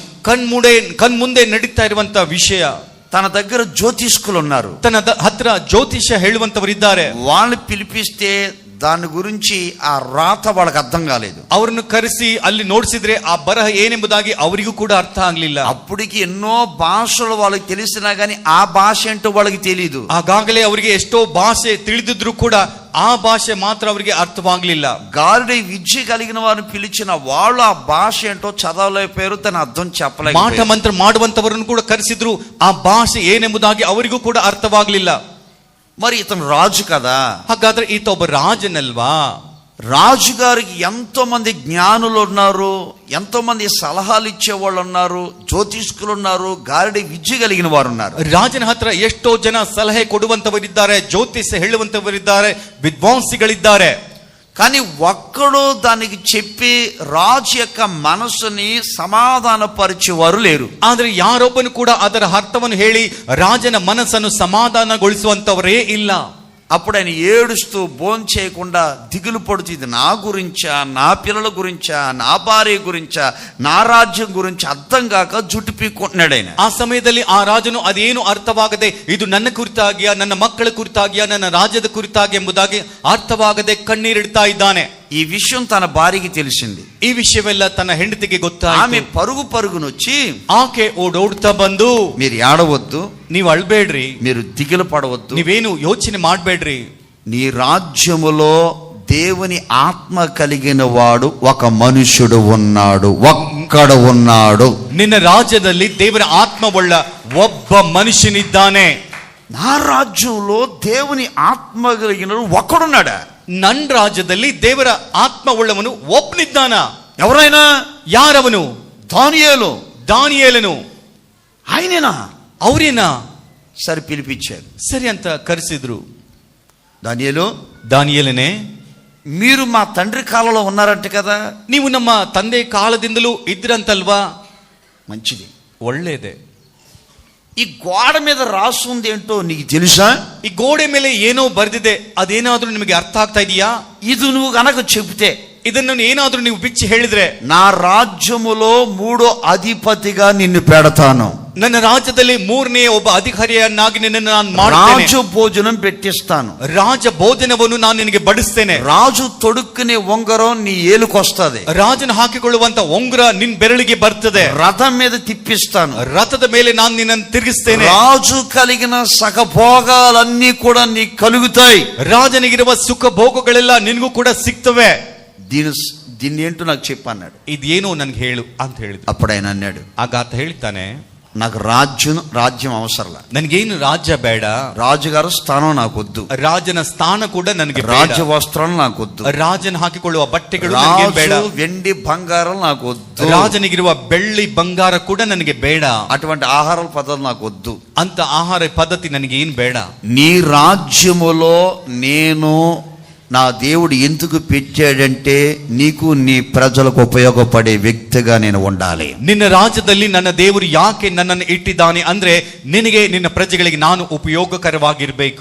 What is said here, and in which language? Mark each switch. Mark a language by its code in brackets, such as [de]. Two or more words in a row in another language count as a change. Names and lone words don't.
[kn] ಕಣ್ಮುಂದೆ ನಡೀತಾ ಇರುವಂತ ವಿಷಯ. [te] తన దగ్గర జ్యోతిష్కులు ఉన్నారు, [kn] ತನ್ನ ಹತ್ರ ಜ್ಯೋತಿಷ್ಯ ಹೇಳುವಂತವರಿದ್ದಾರೆ. [te] వాళ్ళు పిలిపిస్తే దాని గురించి ఆ రాత వాళ్ళకి అర్థం కాలేదు. [kn] ಅವರನ್ನು ಕರೆಸಿ ಅಲ್ಲಿ ನೋಡಿಸಿದ್ರೆ ಆ ಬರಹ ಏನೆಂಬುದಾಗಿ ಅವರಿಗೂ ಕೂಡ ಅರ್ಥ ಆಗ್ಲಿಲ್ಲ. [te] అప్పటికి ఎన్నో భాషలు వాళ్ళకి తెలిసినా గానీ ఆ భాష ఏంటో వాళ్ళకి తెలియదు. [kn] ಆಗಾಗಲೇ ಅವರಿಗೆ ಎಷ್ಟೋ ಭಾಷೆ ತಿಳಿದಿದ್ರು ಕೂಡ ಆ ಭಾಷೆ ಮಾತ್ರ ಅವರಿಗೆ ಅರ್ಥವಾಗ್ಲಿಲ್ಲ. [te] గారుడి విద్య కలిగిన వారిని పిలిచిన వాళ్ళు ఆ భాష ఏంటో చదవలేకపోయారు, దాని అర్థం చెప్పలేదు. [kn] ಮಾಟ ಮಂತ್ರ ಮಾಡುವಂತವರನ್ನು ಕೂಡ ಕರೆಸಿದ್ರು, ಆ ಭಾಷೆ ಏನೆಂಬುದಾಗಿ ಅವರಿಗೂ ಕೂಡ ಅರ್ಥವಾಗ್ಲಿಲ್ಲ. [te] మరి ఇతను రాజు కదా, [kn] ಹಾಗಾದ್ರೆ ಈತ ಒಬ್ಬ ರಾಜನಲ್ವಾ? [te] రాజుగారికి ఎంతో మంది జ్ఞానులు ఉన్నారు, ఎంతో మంది సలహాలు ఇచ్చేవాళ్ళు ఉన్నారు, జ్యోతిష్కులు ఉన్నారు, గారడి విద్య కలిగిన వారు ఉన్నారు. [kn] ರಾಜನ ಹತ್ರ ಎಷ್ಟೋ ಜನ ಸಲಹೆ ಕೊಡುವಂತವರಿದ್ದಾರೆ, ಜ್ಯೋತಿಷ್ಯ ಹೇಳುವಂತವರಿದ್ದಾರೆ, ವಿದ್ವಾಂಸಿಗಳಿದ್ದಾರೆ. [te] కానీ ఒక్కడు దానికి చెప్పి రాజు యొక్క మనసుని సమాధానపరిచేవారు లేరు. [kn] ಆದ್ರೆ ಯಾರೊಬ್ಬನು ಕೂಡ ಅದರ ಅರ್ಥವನ್ನು ಹೇಳಿ ರಾಜನ ಮನಸ್ಸನ್ನು ಸಮಾಧಾನಗೊಳಿಸುವಂತವರೇ ಇಲ್ಲ. [te] అప్పుడు ఆయన ఏడుస్తూ భోంచేయకుండా దిగులు పడుతూ, ఇది నా గురించా, నా పిల్లల గురించా, నా భార్య గురించా, నా రాజ్యం గురించి అర్థం కాక జుట్టు పీక్కుంటున్నాడు ఆయన. [kn] ಆ ಸಮಯದಲ್ಲಿ ಆ ರಾಜನು ಅದೇನು ಅರ್ಥವಾಗದೆ, ಇದು ನನ್ನ ಕುರಿತಾಗಿಯಾ, ನನ್ನ ಮಕ್ಕಳ ಕುರಿತಾಗಿಯಾ, ನನ್ನ ರಾಜ್ಯದ ಕುರಿತಾಗಿ ಎಂಬುದಾಗಿ ಅರ್ಥವಾಗದೆ ಕಣ್ಣೀರಿಡ್ತಾ ಇದ್ದಾನೆ. [te] ఈ విషయం తన భార్యకి తెలిసింది. [kn] ಈ ವಿಷಯವೆಲ್ಲ ತನ್ನ ಹೆಂಡತಿಗೆ ಗೊತ್ತಾಯಿತು. [te] ఆమె పరుగునొచ్చి [kn] ಆಕೆ ಓಡೋಡ್ತಾ ಬಂದು, [te] మీరు ఏడవద్దు, [kn] ನೀವು ಅಳ್ಬೇಡ್ರಿ, [te] మీరు దిగులు పడవద్దు, [kn] ನೀವೇನು ಯೋಚನೆ ಮಾಡ್ಬೇಡ್ರಿ, [te] నీ రాజ్యములో దేవుని ఆత్మ కలిగిన వాడు ఒక మనుషుడు ఉన్నాడు, ఒక్కడు ఉన్నాడు. [kn] ನಿನ್ನ ರಾಜ್ಯದಲ್ಲಿ ದೇವರ ಆತ್ಮವುಳ್ಳ ಒಬ್ಬ ಮನುಷ್ಯನಿದ್ದಾನೆ. [te] నా రాజ్యంలో దేవుని ఆత్మ కలిగిన ఒక్కడున్నాడా? [kn] ನನ್ನ ರಾಜ್ಯದಲ್ಲಿ ದೇವರ ಆತ್ಮವುಳ್ಳವನು ಒಬ್ಬನಿದ್ದಾನ. [te] ఎవరైనా? [kn] ಯಾರವನು? ದಾನಿಯೇಲನು. [te] ఆయనేనా? [kn] ಅವರೇನಾ? [te] సరే పిలిపించారు. [kn] ಸರಿ ಅಂತ ಕರೆಸಿದ್ರು. [te] దానియేలనే, మీరు మా తండ్రి కాలంలో ఉన్నారంట కదా, [kn] ನೀವು ನಮ್ಮ ತಂದೆ ಕಾಲದಿಂದಲೂ ಇದ್ರಂತಲ್ವಾ? [te] మంచిది, [kn] ಒಳ್ಳೇದೆ. [te] ఈ గోడ మీద రాసుంది ఏంటో నీకు తెలుసా? [kn] ఈ ಗೋಡೆ ಮೇಲೆ ಏನೋ ಬರೆದಿದೆ, ಅದೇನಾದ್ರೂ ನಿಮಗೆ ಅರ್ಥ ಆಗ್ತಾ ಇದೆಯಾ? [te] ఇది నువ్వు గనక చెబితే, [kn] ಇದನ್ನು ಏನಾದ್ರೂ ನೀವು ಬಿಚ್ಚಿ ಹೇಳಿದ್ರೆ, [te] నా రాజ్యములో 3వ అధిపతిగా నిన్ను పెడతాను, [kn] ನನ್ನ ರಾಜ್ಯದಲ್ಲಿ 3ನೇ ಒಬ್ಬ ಅಧಿಕಾರಿಯನ್ನಾಗಿ ನಿನ್ನನ್ನು ನಾನು ಮಾಡುತ್ತೇನೆ, [te] రాజు భోజనం పెట్టిస్తాను, [kn] ರಾಜ ಭೋಜನವನ್ನು ನಾನು ನಿನಗೆ ಬಡಿಸ್ತೇನೆ, [te] రాజు తొడుక్కునే ఉంగరం నీ ఏలుకొస్తది, [kn] ರಾಜನ ಹಾಕಿಕೊಳ್ಳುವಂತ ಉಂಗುರ ನಿನ್ ಬೆರಳಿಗೆ ಬರ್ತದೆ, [te] రథం మీద తిప్పిస్తాను, [kn] ರಥದ ಮೇಲೆ ನಾನು నిన్నನ್ನು ತಿರುಗಿಸ್ತೇನೆ, [te] రాజు కలిగిన సకభోగాలన్నీ కూడా నీకు కలుగుతాయి, [kn] ರಾಜನಿಗಿರುವ ಸುಖ ಭೋಗಗಳೆಲ್ಲ ನಿನಗೂ ಕೂಡ ಸಿಗ್ತವೆ. [te] దీన్ని ఏంటో నాకు చెప్పన్నాడు. [kn] ಇದೇನು ನನ್ಗೆ ಹೇಳು ಅಂತ ಹೇಳಿದ್ರು. [te] అప్పుడు ఆయన అన్నాడు, [kn] ಆಗ ಆತ ಹೇಳ್ತಾನೆ, [te] నాకు రాజ్యం అవసరంలా, [kn] ನನಗೇನು ರಾಜ್ಯ ಬೇಡ, [te] రాజుగారు స్థానం నాకు వద్దు, [kn] ರಾಜನ ಸ್ಥಾನ ಕೂಡ ನನಗೆ ಬೇಡ, [te] రాజ్య వస్త్రాలు నాకు వద్దు, [kn] ರಾಜನ ಹಾಕಿಕೊಳ್ಳುವ ಬಟ್ಟೆಗಳು ನನಗೆ ಬೇಡ, [te] వెండి బంగారం నాకు వద్దు, [kn] ರಾಜನಿಗಿರುವ ಬೆಳ್ಳಿ ಬಂಗಾರ ಕೂಡ ನನಗೆ ಬೇಡ, [te] అటువంటి ఆహార పద్ధతులు నాకు వద్దు, [kn] ಅಂತ ಆಹಾರ ಪದ್ಧತಿ ನನಗೆ ಏನ್ ಬೇಡ. [te] నీ రాజ్యములో నేను నా దేవుడు ఎందుకు పెట్టాడంటే నీకు నీ ప్రజలకు ఉపయోగపడే వ్యక్తిగా నేను ఉండాలి. [kn] ನಿನ್ನ ರಾಜ್ಯದಲ್ಲಿ ನನ್ನ ದೇವರು ಯಾಕೆ ನನ್ನನ್ನು ಇಟ್ಟಿದ್ದಾನೆ ಅಂದ್ರೆ, ನಿನಗೆ ನಿನ್ನ ಪ್ರಜೆಗಳಿಗೆ ನಾನು ಉಪಯೋಗಕರವಾಗಿರ್ಬೇಕು.